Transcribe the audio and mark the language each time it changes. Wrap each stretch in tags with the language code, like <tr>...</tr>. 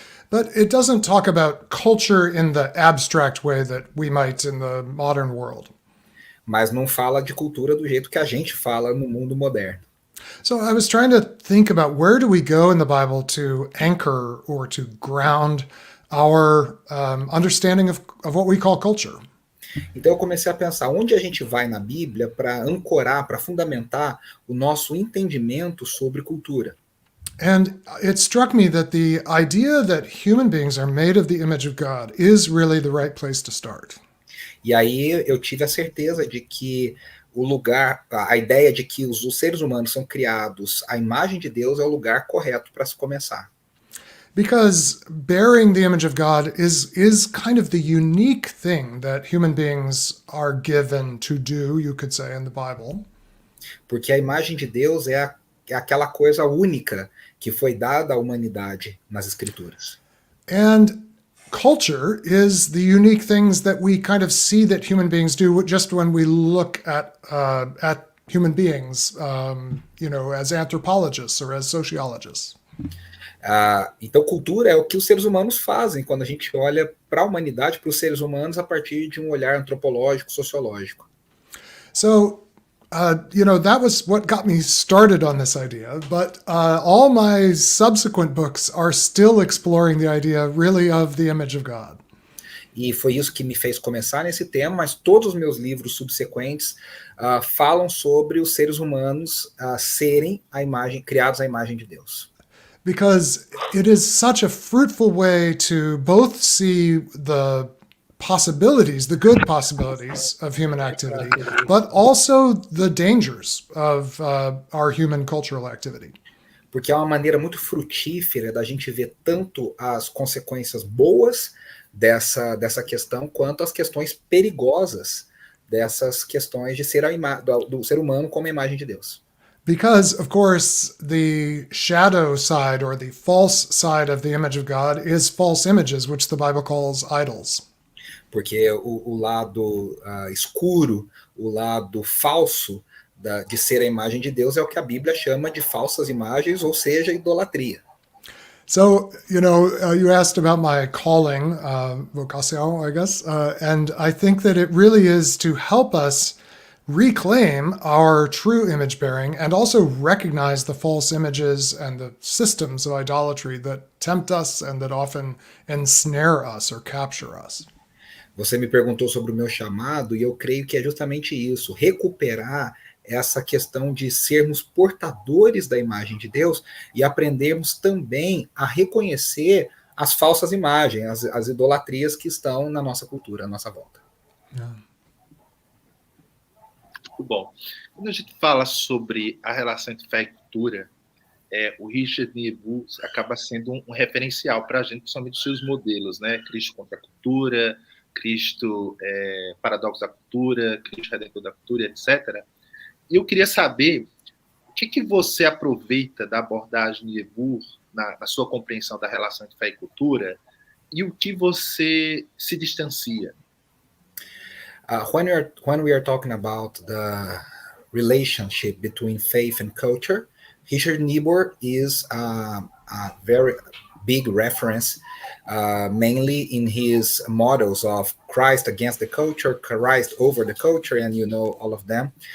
<en>But it doesn't talk about culture in the abstract way that we might in the modern world.</en> <pt>Mas não fala de cultura do jeito que a gente fala no mundo moderno.</pt> <en>So I was trying to think about where do we go in the Bible to anchor or to ground our understanding of what we call culture.</en> <pt>Então eu comecei a pensar onde a gente vai na Bíblia para ancorar, para fundamentar o nosso entendimento sobre cultura.</pt> <en>And it struck me that the idea that human beings are made of the image of God is really the right place to start.</en> <pt>E aí eu tive a certeza de que o lugar, a ideia de que os seres humanos são criados à imagem de Deus é o lugar correto para se começar.</pt> <en>Because bearing the image of God is kind of the unique thing that human beings are given to do, you could say, in the Bible.</en> <pt>Porque a imagem de Deus é aquela coisa única que foi dada à humanidade nas Escrituras.</pt> <en>And culture is the unique things that we kind of see that human beings do just when we look at human beings, as anthropologists or as sociologists.</en> <pt>Então, cultura é o que os seres humanos fazem quando a gente olha para a humanidade, para os seres humanos, a partir de um olhar antropológico, sociológico.</pt> <en>So, that was what got me started on this idea. But all my subsequent books are still exploring the idea, really, of the image of God.</en> <pt>E foi isso que me fez começar nesse tema, mas todos os meus livros subsequentes falam sobre os seres humanos serem criados à imagem de Deus.</pt> <en>Because it is such a fruitful way to both see the possibilities, the good possibilities of human activity, but also the dangers of our human cultural activity.</en> <pt>Porque é uma maneira muito frutífera da gente ver tanto as consequências boas dessa questão, quanto as questões perigosas dessas questões de ser do ser humano como a imagem de Deus.</pt> <en>Because, of course, the shadow side or the false side of the image of God is false images, which the Bible calls idols.</en> <pt>Porque o lado escuro, o lado falso de ser a imagem de Deus é o que a Bíblia chama de falsas imagens, ou seja, idolatria.</pt> <en>So, you asked about my calling, vocação, I guess, and I think that it really is to help us reclaim our true image bearing and also recognize the false images and the systems of idolatry that tempt us and that often ensnare us or capture us.</en> <pt>Você me perguntou sobre o meu chamado e eu creio que é justamente isso, recuperar essa questão de sermos portadores da imagem de Deus e aprendermos também a reconhecer as falsas imagens, as idolatrias que estão na nossa cultura, à nossa volta. Yeah. Muito bom. Quando a gente fala sobre a relação entre fé e cultura, o Richard Niebuhr acaba sendo um referencial para a gente, principalmente os seus modelos, né? Cristo contra a cultura, Cristo paradoxo da cultura, Cristo redentor da cultura, etc. E eu queria saber o que você aproveita da abordagem Niebuhr na sua compreensão da relação entre fé e cultura e o que você se distancia.</pt> <en>When we are talking about the relationship between faith and culture, Richard Niebuhr is a very big reference, mainly in his models of Christ against the culture, Christ over the culture, and all of them.</en>